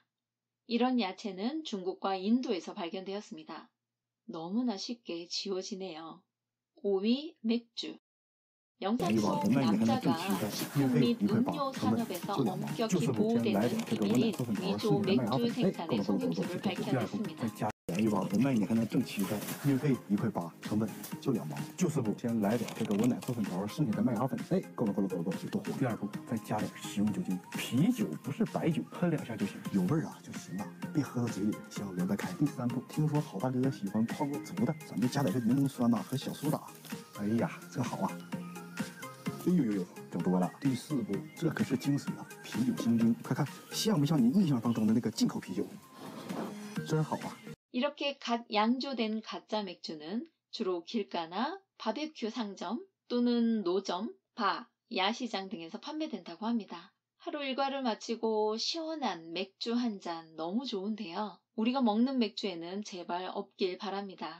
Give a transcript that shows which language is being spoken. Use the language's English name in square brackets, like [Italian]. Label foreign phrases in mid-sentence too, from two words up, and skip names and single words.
[Korean] 이런 야채는 중국과 인도에서 발견되었습니다. 너무나 쉽게 지워지네요. 5위 맥주. 영상 속 남자가 식품 및 음료 산업에서 엄격히 보호되는 비밀인 위조 맥주 생산의 속임수를 밝혀냈습니다. [Chinese] 便宜吧，我卖你还能挣7块，运费1.8块，成本就2毛。就是不，先来点这个我奶做粉条，剩下的麦芽粉，哎，够了，就多。第2步，再加点食用酒精，啤酒不是白酒，喷2下就行，有味儿啊就行了，别喝到嘴里，先留着开。第3步，听说好大哥喜欢泡过足的，咱就加点这柠檬酸呐和小苏打。哎呀，这好啊！哎呦，整多了。第4步，这可是精髓啊，啤酒香精，快看像不像你印象当中的那个进口啤酒？真好啊！ [Korean] 이렇게 갓 양조된 가짜 맥주는 주로 길가나 바베큐 상점 또는 노점, 바, 야시장 등에서 판매된다고 합니다. 하루 일과를 마치고 시원한 맥주 한 잔 너무 좋은데요. 우리가 먹는 맥주에는 제발 없길 바랍니다.